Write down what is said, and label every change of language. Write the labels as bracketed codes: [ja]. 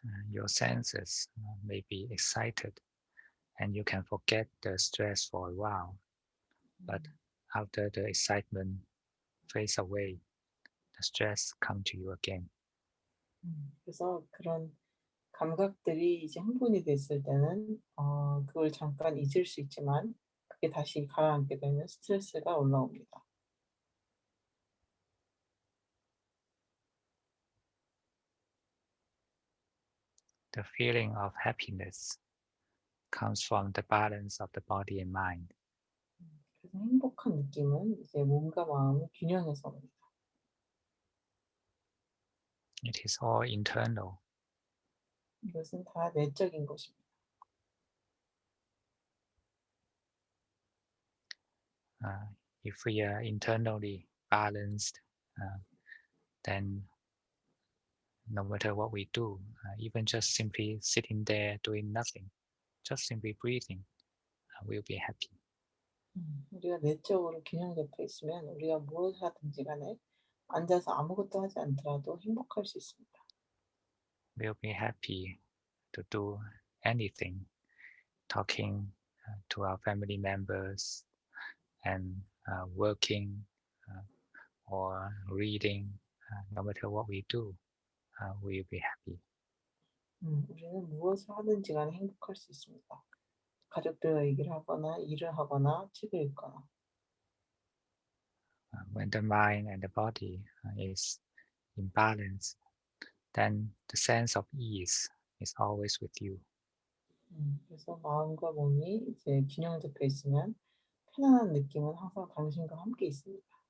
[en] Your senses may be excited and you can forget the stress for a while. But after the excitement fades away, the stress comes to you again. [ko] 그래서 그런 감각들이 이제 흥분이 됐을 때는 그걸 잠깐 잊을 수 있지만 그게 다시 가라앉게 되면 스트레스가 올라옵니다. [en] The feeling of happiness comes from the balance of the body and mind. [ko] 그래서 행복한 느낌은 이제 몸과 마음을 균형해서 옵니다. [en] It is all internal. [ko] 이것은 다 내적인 것입니다. [en] If we are internally balanced, then no matter what we do, even just simply sitting there doing nothing, just simply breathing, we'll be happy. [ko] 우리가 내적으로 균형잡혀 있으면 우리가 무엇을 하든지 간에 앉아서 아무것도 하지 않더라도 행복할 수 있습니다. [en] We'll be happy to do anything, talking to our family members and working or reading, no matter what we do, we'll be happy. [ko] 우리는 무엇을 하든지 간에 행복할 수 있습니다. 가족들과 얘기를 하거나 일을 하거나 책을 읽거나. [en] When the mind and the body is in balance, then the sense of ease is always with you. [ko] 그래서 마음과 몸이 이제 균형 잡혀 있으면 편안한 느낌은 항상 당신과 함께 있습니다.